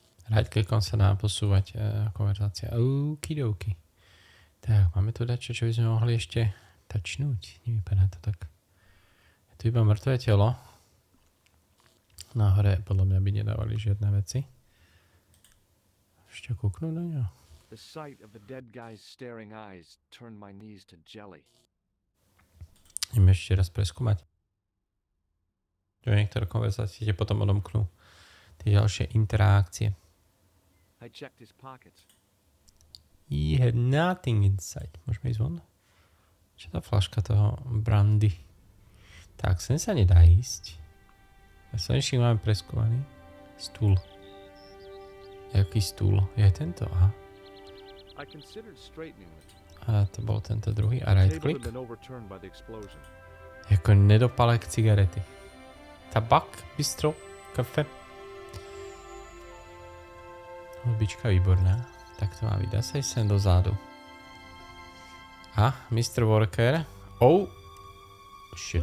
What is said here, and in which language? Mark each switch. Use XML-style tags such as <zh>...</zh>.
<sk>Right-klikom sa dá posúvať konverzácia. Okidoki. Tak, máme tu dačo, čo by sme mohli ešte tačnúť. Nevypadá to tak. Je tu iba mŕtvé telo. Nahore podľa mňa by nedávali žiadne veci. Ešte kúknú do ňo.</sk> <en>The sight of the dead guy's staring eyes turned my knees to jelly.</en> <sk>Ideme ešte raz preskúmať. Čo niektoré konverzácie ti potom odomknú. Tie ďalšie interakcie.</sk> <en>I checked his pockets. He had nothing inside.</en> <sk>Môžeme ísť von? Čo tá flaška toho brandy? Tak, sem sa nedá ísť. A slnečník máme preskúvaný. Stúl. Jaký stúl? Je tento? Aha.</sk> <en>I considered straightening it.</en> <sk>A to bol tento druhý. A</sk> <en>The right table click. had been overturned by the explosion.</en> <sk>Jako nedopalek cigarety. Tabak, bistro, kafe. Hudbička výborná. Tak to má byť. Dá sa ísť sem dozadu. A, Mr. Worker.</sk> <en>Oh! Shit.</en>